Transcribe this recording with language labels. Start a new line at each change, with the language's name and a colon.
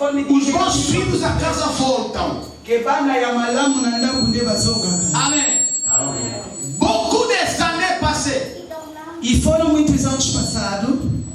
Portuguese: Os bons filhos a casa voltam. Amém.
French: Beaucoup des années passées.
Portuguese: E foram muitos anos passados.